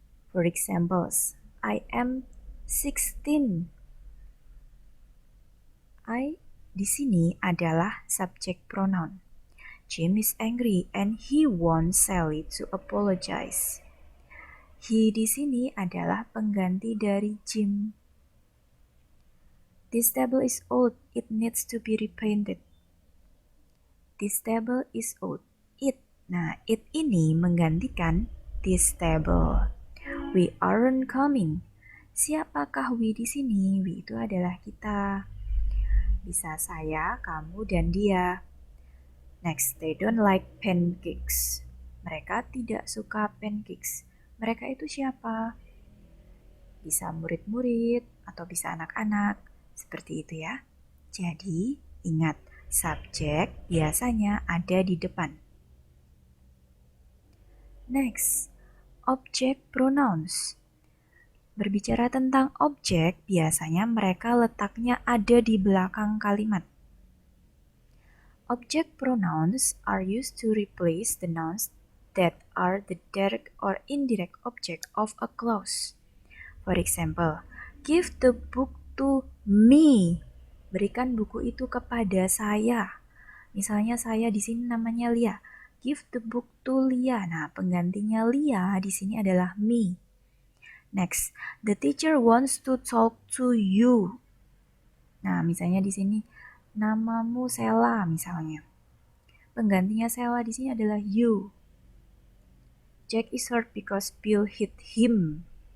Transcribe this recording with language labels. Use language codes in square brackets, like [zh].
[en] For examples, I am 16. [id] I di sini adalah subject pronoun. [en] Jim is angry and he wants Sally to apologize. [id] He di sini adalah pengganti dari Jim. [en] This table is old, it needs to be repainted. This table is old. It. [id] Nah, it ini menggantikan [en] this table. We aren't coming. [id] Siapakah we di sini? We itu adalah kita. Bisa saya, kamu, dan dia. [en] Next, they don't like pancakes. [id] Mereka tidak suka pancakes. Mereka itu siapa? Bisa murid-murid atau bisa anak-anak. Seperti itu ya. Jadi, ingat, subjek biasanya ada di depan. [en] Next, object pronouns. [id] Berbicara tentang objek, biasanya mereka letaknya ada di belakang kalimat. [en] Object pronouns are used to replace the nouns that are the direct or indirect object of a clause. For example, give the book to me. [id] Berikan buku itu kepada saya. Misalnya saya di sini namanya Lia. [en] Give the book to Lia. [id] Nah, penggantinya Lia di sini adalah me. [en] Next, the teacher wants to talk to you. [id] Nah, misalnya di sini namamu Sela misalnya. Penggantinya Sela di sini adalah you. [en] Jack is hurt because Bill hit him.